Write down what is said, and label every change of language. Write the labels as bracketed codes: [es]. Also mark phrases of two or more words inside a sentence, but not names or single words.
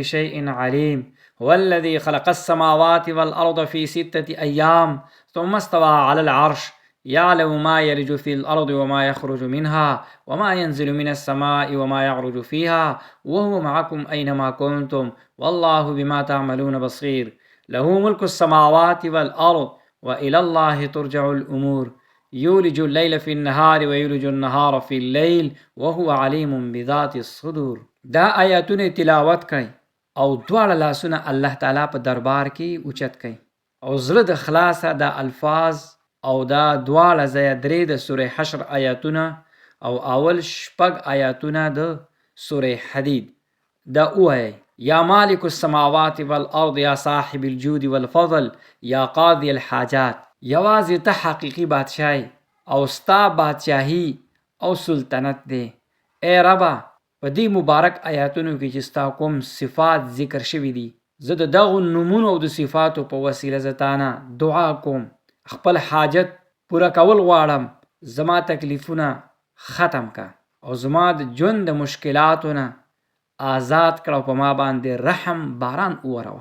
[ar] شيء عليم هو الذي خلق السماوات والأرض في 6 أيام ثم استوى على العرش يعلم ما يلج في الأرض وما يخرج منها وما ينزل من السماء وما يعرج فيها وهو معكم أينما كنتم والله بما تعملون بصير له ملك السماوات والأرض وإلى الله ترجع الأمور يولج الليل في النهار ويولج النهار في الليل وهو عليم بذات الصدور. [ps] دا آیاتونه تلاوت کړئ او دواړه لاسونه الله تعالی په دربار کې اوچت کړئ او زړه د خلاصه دا الفاظ او دا دواړه ځایه 3 د سورې حشر آیاتونه او اول 6 آیاتونه د سورې حدید دا وایي: [ar] یا مالک السماوات والارض یا صاحب الجود والفضل یا قاضی الحاجات. [ps] یوازې ته حقیقي بادشاهی او ستا بادشاهی او سلطنت دی. ای ربه، په دې مبارک آیاتونو کې چې ستا کوم صفات ذکر شوي دي، زه د دغو نومونو او د صفاتو په وسیله زه تانه دعا کوم، خپل حاجت پوره کول غواړم، زما تکلیفونه ختم کا او زما د ژوند د مشکلاتو نه آزاد کړه او په ما باندې رحم باران ووروه.